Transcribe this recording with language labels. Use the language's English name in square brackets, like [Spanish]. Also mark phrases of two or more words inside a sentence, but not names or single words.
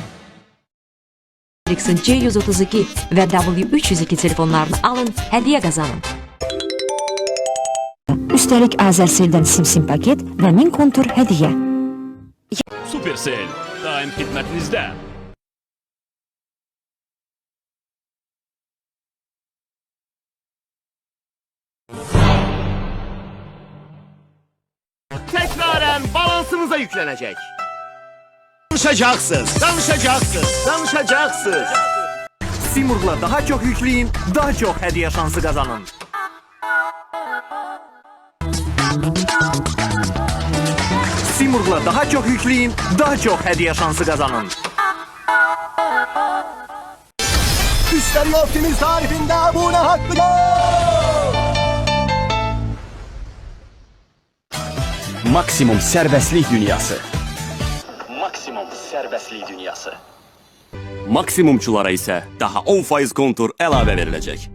[Azerbaijani] Ericsson C132 və W302 telefonlarını alın, hədiyyə qazanın. Üstəlik Azərseldən SimSim paket və 1000 kontur hədiyyə. Supercell daim xidmətinizdə. [Turkish] Tekraren balansınıza yüklenecek. Danışacaksınız. Simurg'la daha çok yükleyin, daha çok hediye şansı kazanın. Simurg'la daha çok yükleyin, daha çok hediye şansı kazanın. Üstelik Optimiz tarifinde buna hakkı [Azerbaijani] Maksimum sərbəstlik dünyası. Maksimum sərbəstlik dünyası. Maksimumçulara isə daha 10% kontur əlavə veriləcək.